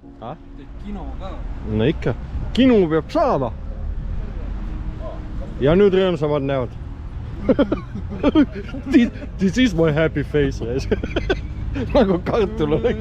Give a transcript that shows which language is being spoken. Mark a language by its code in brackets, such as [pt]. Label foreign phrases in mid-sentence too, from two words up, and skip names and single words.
[et] Teed kino ka. No ikka. Kinu peab saama. Ja nüüd rõõmsamad näod. [en] This is my happy face. [et] Nagu kartul oleks.